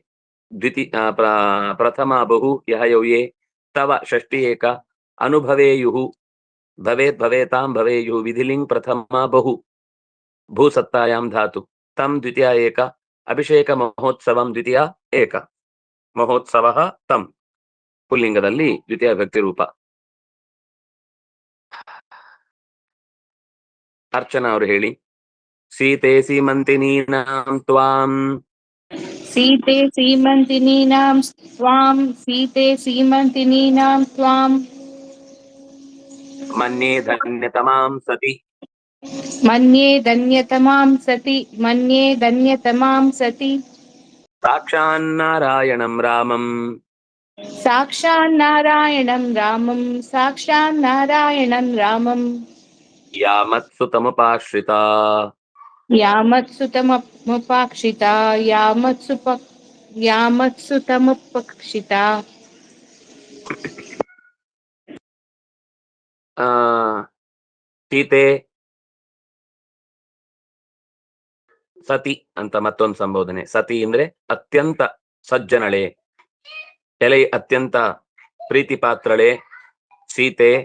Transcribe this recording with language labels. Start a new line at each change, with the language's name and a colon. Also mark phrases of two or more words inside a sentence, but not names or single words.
Sanskrit: ಪ್ರಥಮ ಬಹು ಯಹ ಯೌ ಯೇ, ತವ ಷಷ್ಠಿ ಏಕ, ಅನುಭವೇಯುಹು, ಭವೇತ್ ಭವೇತಾಂ ಭವೇಯುಹು, ವಿಧಿಲಿಂಗ್ ಪ್ರಥಮ ಬಹು, ಭೂಸತ್ತಾಯಾಂ ಧಾತು, ತಂ ದ್ವಿತೀಯ ಏಕ, ಅಭಿಷೇಕ ಮಹೋತ್ಸವಂ ದ್ವಿತೀಯ ಏಕ, ಮಹೋತ್ಸವ ತಂ
Kannada: ಪುಲ್ಲಿಂಗದಲ್ಲಿ ದ್ವಿತೀಯ ವ್ಯಕ್ತಿ ರೂಪ. ಅರ್ಚನಾ ಅವರು ಹೇಳಿ.
Sanskrit: ಸೀತೆ ಸೀಮಂತಿನೀನಾಂ ತ್ವಾಂ, सीते सीमन्तिनीनां स्वां, सीते सीमन्तिनीनां स्वां, ಮನ್ಯೇ ಧನ್ಯತಮಾಂ ಸತಿ, मन्ये धन्यतमां सति, मन्ये धन्यतमां सति, ಸಾಕ್ಷಾನ್ನಾರಾಯಣಂ ರಾಮಂ, साक्षान्नारायणं रामं, साक्षान्नारायणं रामं, ಯಾಮತ್ಸುತಮುಪಾಶ್ರಿತಾ, यामत्सुतमुपाक्षिता, यामत्सुतमुपक्षिता.
Kannada: ಸೀತೆ ಸತಿ ಅಂತ ಮತ್ತೊಂದು ಸಂಬೋಧನೆ. ಸತಿ ಅಂದ್ರೆ ಅತ್ಯಂತ ಸಜ್ಜನಳೆ, ಎಲೆ ಅತ್ಯಂತ ಪ್ರೀತಿ ಪಾತ್ರಳೆ ಸೀತೆ.